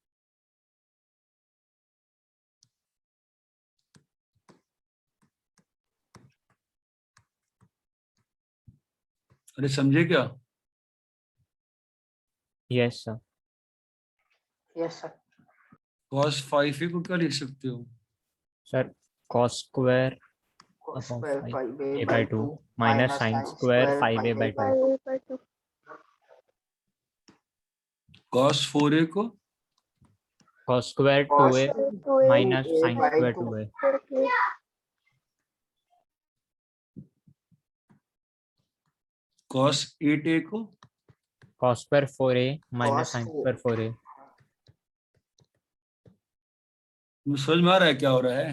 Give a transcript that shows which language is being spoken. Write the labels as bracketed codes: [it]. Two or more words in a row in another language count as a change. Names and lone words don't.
[hi] अरे समझे क्या? [en] yes sir. yes sir [hi] cos 5a को क्या लिख सकते हो? [en] sir cos square cos अपॉन square 5 5a a by by 2 2 माइनस minus sin sin स्क्वायर square 5a by 2 5/2 [hi] cos 4a को [en] cos square cos 2a 2a माइनस 2a sin by स्क्वायर 2 2a okay [hi] cos 8a को [en] cos square 4a minus cos sin 4 square 4a [hi] समझ में आ रहा है क्या हो रहा है?